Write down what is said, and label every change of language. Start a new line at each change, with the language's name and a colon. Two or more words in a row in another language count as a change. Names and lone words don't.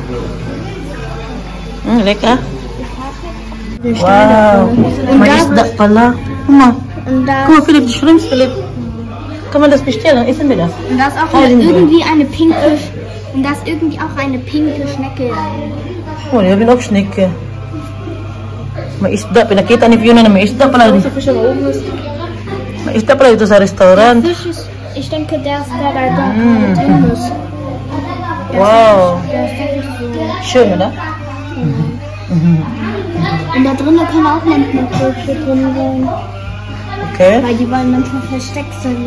German: Lecker?
Filipino: Wow, may isda pala.
German: Mama, guck mal, Philipp, die Shrimps, Philipp. Kann man das bestellen? Essen wir das? Und da ist auch irgendwie eine pinke, und da ist irgendwie auch eine pinke Schnecke. Oh, die haben auch Schnecke.
Filipino: May isda, pinakita ni Fiona na may isda pala. May isda pala dito sa restaurant.
German: Der Fisch ist, ich denke, der da drin ist. Wow. Der ist wirklich so. Schön, oder? Und da drinnen können auch manchmal Früchte drin sein. Okay. Weil die wollen manchmal versteckt sein.